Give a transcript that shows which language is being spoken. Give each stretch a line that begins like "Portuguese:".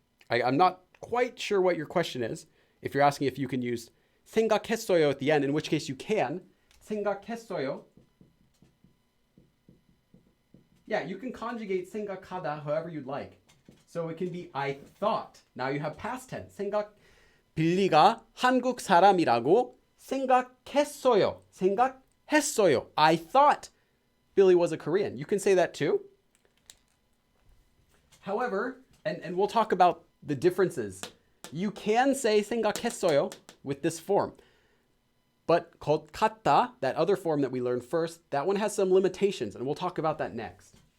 English: I'm not quite sure what your question is. If you're asking if you can use 생각했어요 at the end, in which case you can.
Korean: 생각했어요.
English: Yeah, you can conjugate 생각하다 however you'd like. So it can be I thought. Now you have past tense.
Korean: 빌리가 한국 사람이라고 생각했어요. 생각했어요.
English: I thought Billy was a Korean. You can say that too. However, and we'll talk about the differences. You can say 생각했어요 with this form. But called kata, that other form that we learned first, that one has some limitations, and we'll talk about that next.